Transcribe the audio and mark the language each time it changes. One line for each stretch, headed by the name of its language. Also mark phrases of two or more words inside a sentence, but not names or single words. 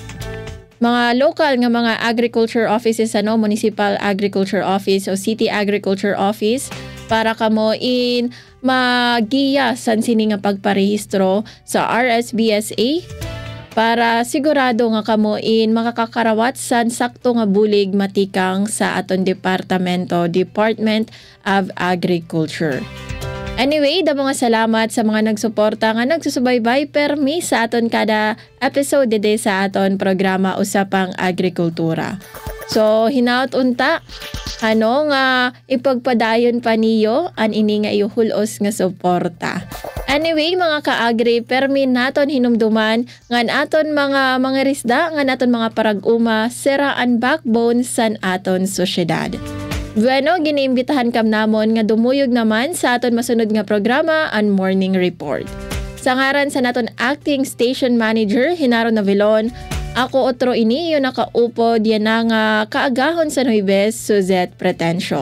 Waray: local nga mga agriculture offices, Municipal Agriculture Office o City Agriculture Office para kamo magiya san sini nga pagparehistro sa RSBSA para sigurado nga kamo makakakarawat san sakto nga bulig matikang sa aton Department of Agriculture. Anyway, mga salamat sa mga nagsuporta nga nagsusubaybay permi sa aton kada episode dede sa aton programa Usapang Agrikultura. So, hinaut unta, nga ipagpadayon pa niyo an ini nga iuhulos nga suporta. Anyway, mga kaagri, permi naton hinumduman ngan aton mga risda, ngan aton mga parag-uma, seraan backbone san aton sosyedad. Bueno, giniimbitahan kam namon nga dumuyog naman sa aton masunod nga programa ang Morning Report. Sa ngaran sa naton Acting Station Manager, Hinaro Navilon, ako otro ini yung nakaupod yan na nga kaagahon sa Nueves, Suzette Pretencio.